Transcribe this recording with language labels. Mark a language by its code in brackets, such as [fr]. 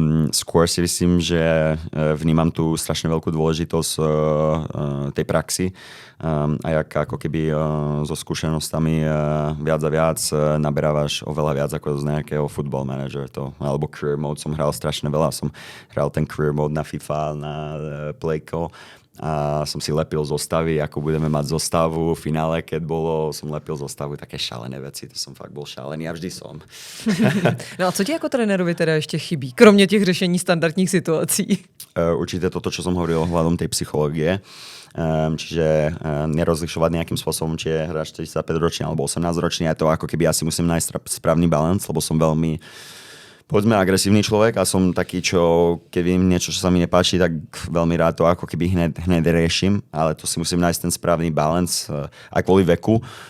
[sk] Skôr si myslím, že vnímam tu strašne veľkú dôležitosť tej praxi a jak ako keby so skúsenostami viac a viac naberávaš oveľa viac ako z nejakého football manager alebo career mode som hral strašne veľa. Som hral ten career mode na FIFA, na Playko a som si lepil zostavy, ako budeme mať zostavu v finále, keď som lepil zostavu, také šalené veci, to som fakt bol šalený a vždy som. [cs] No a co ti jako trenérovi teda ještě chybí, kromě těch řešení standardních situací? [sk] Určite toto, čo som hovoril ohľadom tej psychológie. Čiže nerozlišovať nejakým spôsobom, či je hráč 45 ročný alebo 18 ročný, a to ako keby ja si musím nájsť správny balans, lebo som veľmi povedzme agresívny človek a som taký, čo keď viem niečo, čo sa mi nepáči, tak veľmi rád to ako keby hneď riešim, ale to si musím nájsť ten správny balans aj kvôli veku.